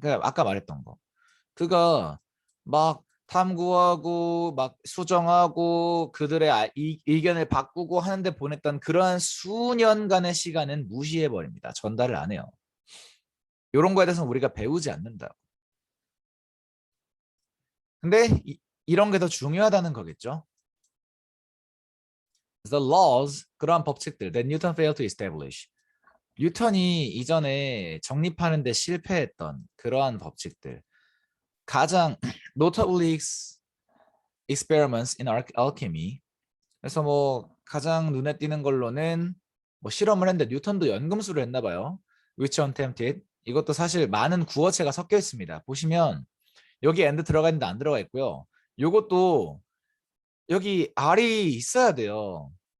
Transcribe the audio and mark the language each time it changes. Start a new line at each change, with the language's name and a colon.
Korean: 그러니까 아까 말했던 거. 그가 막 탐구하고 막 수정하고 그들의 의견을 바꾸고 하는데 보냈던 그러한 수년간의 시간은 무시해 버립니다. 전달을 안 해요. 이런 거에 대해서는 우리가 배우지 않는다. 근데 이런 게 더 중요하다는 거겠죠.
English: The laws,
Korean: 그러한 법칙들
English: that Newton failed to establish.
Korean: 뉴턴이 이전에 정립하는 데 실패했던 그러한 법칙들. 가장
English: notably experiments in alchemy.
Korean: 그래서 뭐 가장 눈에 띄는 걸로는 뭐 실험을 했는데 뉴턴도 연금술을 했나 봐요.
English: which attempted.
Korean: 이것도 사실 많은 구어체가 섞여 있습니다. 보시면 여기 and 들어가 있는데 안 들어가 있고요. 요것도 여기 R이 있어야 돼요.